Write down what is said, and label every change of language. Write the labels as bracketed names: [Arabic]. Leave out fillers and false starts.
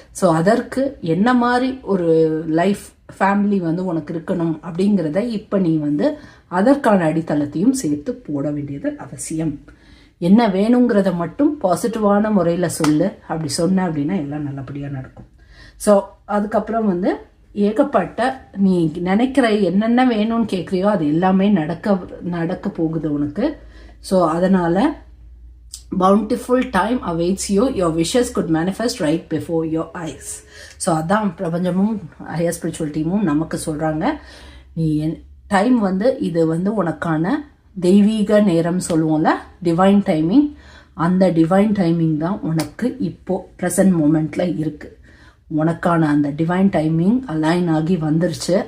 [Tamil] So அதற்கு என்ன மாதிரி ஒரு லைஃப் ஃபேமிலி உனக்கு இருக்கணும் அப்படிங்கிறத இப்போ நீ அதற்கான அடித்தளத்தையும் சேர்த்து போட வேண்டியது அவசியம். என்ன வேணுங்கிறத மட்டும் பாசிட்டிவான முறையில் சொல்லு. அப்படி சொன்ன அப்படின்னா எல்லாம் நல்லபடியாக நடக்கும். ஸோ அதுக்கப்புறம் ஏகப்பட்ட நீ நினைக்கிற என்னென்ன வேணும்னு கேட்குறியோ அது எல்லாமே நடக்க போகுது உனக்கு. ஸோ அதனால் [English] bountiful time awaits you. Your wishes could manifest right before your eyes. [Tamil] So அதான் பிரபஞ்சமும் ஹையர் ஸ்பிரிச்சுவல் டீமும் நமக்கு சொல்கிறாங்க. நீ டைம் இது உனக்கான தெய்வீக நேரம் சொல்லுவோம்ல, டிவைன் டைமிங். அந்த டிவைன் டைமிங் தான் உனக்கு இப்போது ப்ரெசன்ட் மூமெண்ட்டில் இருக்குது. உனக்கான அந்த டிவைன் டைமிங் அலைன் ஆகி வந்துருச்சு.